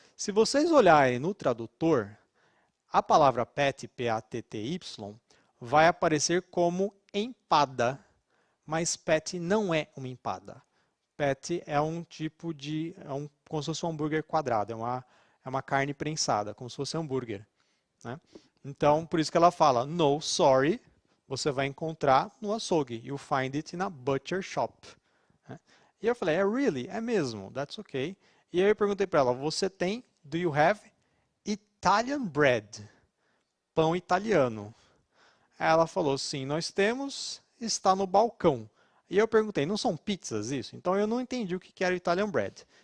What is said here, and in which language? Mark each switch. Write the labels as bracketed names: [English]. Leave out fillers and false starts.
[Portuguese] Se vocês olharem no tradutor, a palavra patty, P-A-T-T-Y, vai aparecer como empada, mas patty não é uma empada. Patty é um tipo de, como se fosse um hambúrguer quadrado, é uma carne prensada, como se fosse hambúrguer, né? Então, por isso que ela fala, [English] no, sorry, [Portuguese] você vai encontrar no açougue. [English] You find it in a butcher shop. [Portuguese] Né? E eu falei, [English] really? [Portuguese] É mesmo, [English] that's okay. [Portuguese] E aí eu perguntei para ela, você tem, [English] do you have Italian bread? [Portuguese] Pão italiano. Ela falou, sim, nós temos, está no balcão. E eu perguntei, não são pizzas isso? Então eu não entendi o que era Italian bread.